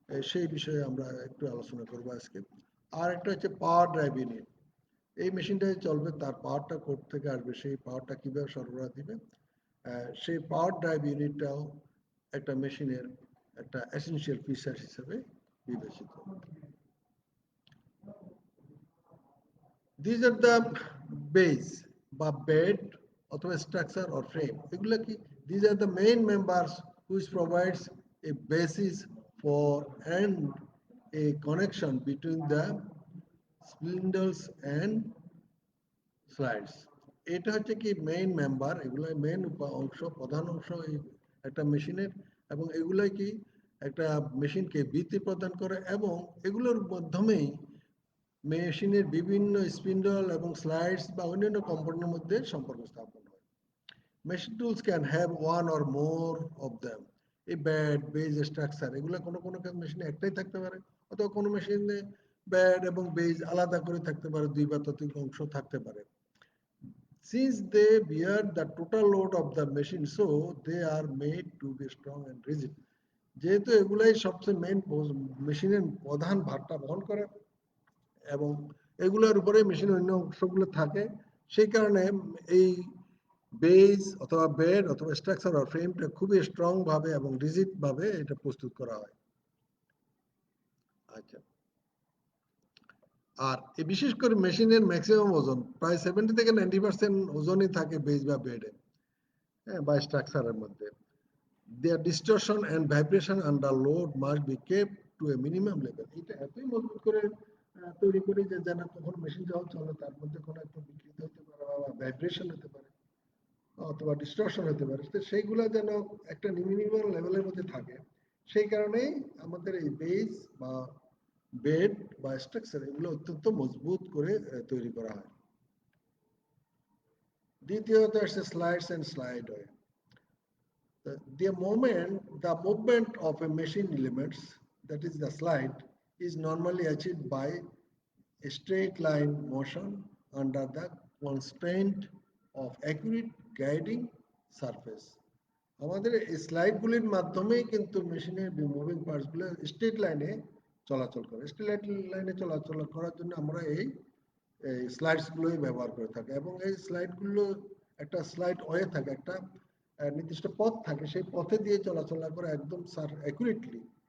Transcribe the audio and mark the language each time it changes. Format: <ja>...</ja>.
<bn>সেই বিষয়ে আমরা একটু আলোচনা করবো আজকে। আর একটা হচ্ছে পাওয়ার ড্রাইভ ইউনিট। এই মেশিনটা চলবে, তার পাওয়ারটা কোথা থেকে আসবে, সেই পাওয়ারটা কিভাবে সরবরাহ দিবে সেই পাওয়ার ড্রাইভ ইউনিটটাও একটা মেশিনের একটা এসেনশিয়াল ফিচার হিসেবে বিবেচিত।</bn> <en>These are the base বা bed অথবা structure or frame,</en> <bn>এগুলা কি?</bn> <en>These are the main members which provides a basis for and a connection between the spindles and slides.</en> <bn>এটা হচ্ছে কি মেইন মেম্বার, এগুলো মেইন অংশ, প্রধান অংশ এই একটা মেশিনের, এবং এগুলাই কি একটা মেশিনকে ভিত্তি প্রদান করে, এবং এগুলোর মাধ্যমেই মেশিনের বিভিন্ন স্পিন্ডল এবং স্লাইডস বা অন্যান্য কম্পোনেন্টের মধ্যে সম্পর্ক স্থাপন হয়।</bn> <en>Machine tools can have one or more of them.</en> <bn>এই ব্যাড বেজ স্ট্রাকচার এগুলো কোনো কোনো মেশিনে একটাই থাকতে পারে, অথবা কোনো মেশিনে ব্যাড এবং বেজ আলাদা করে থাকতে পারে, দুই বা ততোধিক অংশ থাকতে পারে।</bn> <en>Since they bear the total load of the machine, so they are made to be strong and rigid.</en> <bn>যেহেতু এগুলাই সবচেয়ে মেইন মেশিনের প্রধান ভারটা বহন করে এবং এগুলোর উপরে মেশিনের অন্য অংশগুলো থাকে, সেই কারণে এই বেজ অথবা বেড অথবা স্ট্রাকচার আর ফ্রেমটা খুবই স্ট্রং ভাবে এবং রিজিড ভাবে এটা প্রস্তুত করা হয়। আচ্ছা, আর বিশেষ করে মেশিনের ম্যাক্সিমাম ওজন প্রায় 70 থেকে 90% ওজনই থাকে বেজ বা বেডে, হ্যাঁ, বা স্ট্রাকচারের মধ্যে।</bn> <en>Their distortion and vibration under load must be kept to a minimum level.</en> <bn>এটা এতই মজবুত করে তৈরি করি যে যেন তখন মেশিন যখন চলে তার মধ্যে কোনো একটা বিকৃতি হতে পারে বা ভাইব্রেশন হতে পারে অথবা ডিস্টরশন হতে পারে, তো সেইগুলো যেন একটা মিনিমাম লেভেলের মধ্যে থাকে। সেই কারণেই আমাদের এই বেস বা বেড বা স্ট্রাকচার এগুলো অত্যন্ত মজবুত করে তৈরি করা হয়। দ্বিতীয়ত আছে slides and slide way.</bn> <en>The movement of a machine elements, that is the slide, is normally achieved by a straight line motion under the constraint of accurate guiding surface.</en> <bn>আমাদের এই স্লাইডগুলির মাধ্যমেই কিন্তু মেশিনের মুভিং পার্টসগুলো স্ট্রেট লাইনে চলাচল করে। Straight লাইনে চলাচল করার জন্য আমরা এই স্লাইডসগুলোই ব্যবহার করে থাকি, এবং এই স্লাইডগুলো একটা স্লাইড ওয়ে থাকে, একটা নির্দিষ্ট পথ থাকে, সেই পথে দিয়ে চলাচল করে একদম অ্যাকুরেটলি।</bn>